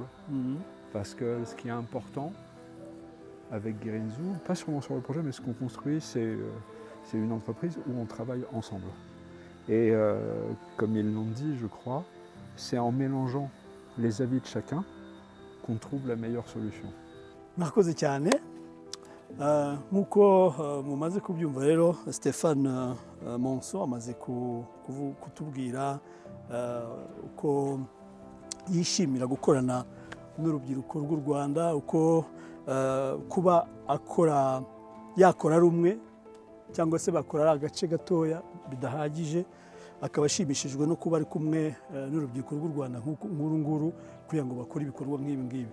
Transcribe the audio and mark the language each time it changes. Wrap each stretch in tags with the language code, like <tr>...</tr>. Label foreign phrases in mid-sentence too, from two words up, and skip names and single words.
<fr>Parce que ce qui est important avec Girinzu, pas seulement sur le projet, mais ce qu'on construit, c'est une entreprise où on travaille ensemble. Et comme ils l'ont dit, je crois, c'est en mélangeant les avis de chacun qu'on trouve la meilleure solution.</fr> <rw>Murakoze cyane. Nk'uko mumaze kubyumva rero, Stéphane Monceau amaze kutubwira uko yishimira gukorana n'urubyiruko rw'u Rwanda, uko kuba yakora ari umwe cyangwa se bakora ari agace gatoya bidahagije, akaba ashimishijwe no kuba ari kumwe n'urubyiruko rw'u Rwanda nk'uru nguru kugira ngo bakore ibikorwa nk'ibi ngibi.</rw>